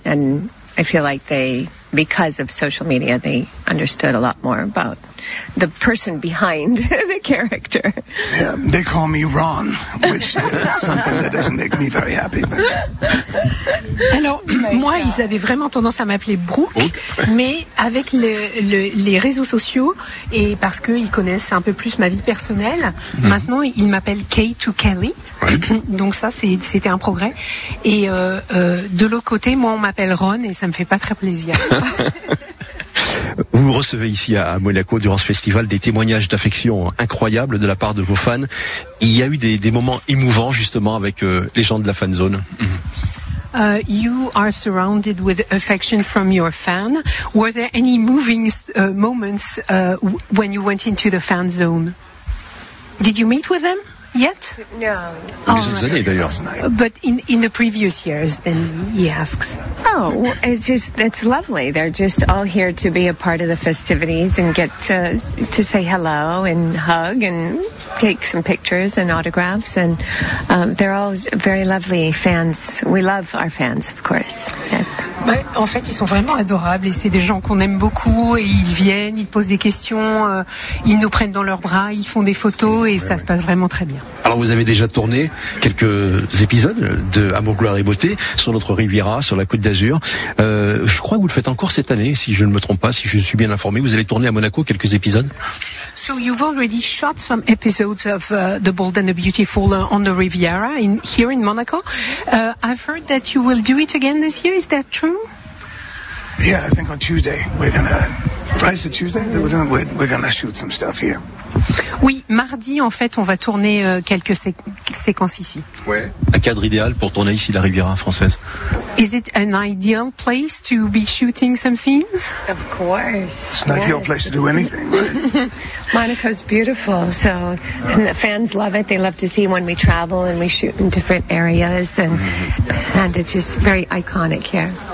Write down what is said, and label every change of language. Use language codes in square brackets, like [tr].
[en] And I feel like they, because of social media, they understood a lot more about the person behind the character. Yeah, they call me Ron, which is something that doesn't make me very happy. But... [fr] Alors, moi, ils avaient vraiment tendance à m'appeler Brooke, mais avec les réseaux sociaux, et parce qu'ils connaissent un peu plus ma vie personnelle, maintenant, ils m'appellent Kate ou Kelly. [en] Right. [fr] Donc ça, c'était un progrès. Et de l'autre côté, moi, on m'appelle Ron, et ça ne me fait pas très plaisir. Vous recevez ici à Monaco durant ce festival des témoignages d'affection incroyables de la part de vos fans. Il y a eu des moments émouvants justement avec les gens de la fanzone. [en] You are surrounded with affection from your fan. Were there any moving moments when you went into the fan zone? Did you meet with them yet? No. [fr] Années, d'ailleurs. [en] But in the previous years, then he asks. Oh, it's lovely. They're just all here to be a part of the festivities and get to say hello and hug and take some pictures and autographs. And they're all very lovely fans. We love our fans, of course. Yes. [fr] Mais en fait, ils sont vraiment adorables et c'est des gens qu'on aime beaucoup. Et ils viennent, ils posent des questions, ils nous prennent dans leurs bras, ils font des photos et ça se passe vraiment très bien. Alors, vous avez déjà tourné quelques épisodes de Amour, Gloire et Beauté sur notre Riviera, sur la Côte d'Azur. Je crois que vous le faites encore cette année, si je ne me trompe pas, si je suis bien informé. Vous allez tourner à Monaco quelques épisodes. [en] So you've already shot some episodes of The Bold and the Beautiful on the Riviera here in Monaco. I've heard that you will do it again this year. Is that true? Yeah, I think on Tuesday we're gonna shoot some stuff here. [fr] Oui, mardi, en fait, on va tourner quelques séquences ici. Ouais. Un cadre idéal pour tourner ici la Riviera française. [en] Is it an ideal place to be shooting some scenes? Of course. It's an ideal place to do anything, right? Monaco's beautiful, so and the fans love it. They love to see when we travel and we shoot in different areas, and it's just very iconic here.